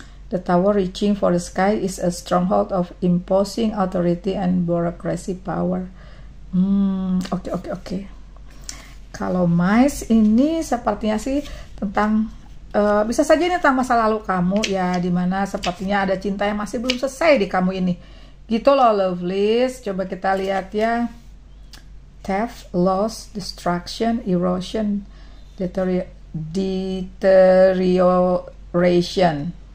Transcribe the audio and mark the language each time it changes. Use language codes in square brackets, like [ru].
[en] The tower reaching for the sky is a stronghold of imposing authority and bureaucracy power. [id] Oke. Kalau mice ini sepertinya sih tentang bisa saja ini tentang masa lalu kamu ya, dimana sepertinya ada cinta yang masih belum selesai di kamu ini. Gitu loh lovelies. Coba kita lihat ya. [en] Theft, loss, destruction, erosion, deterioration.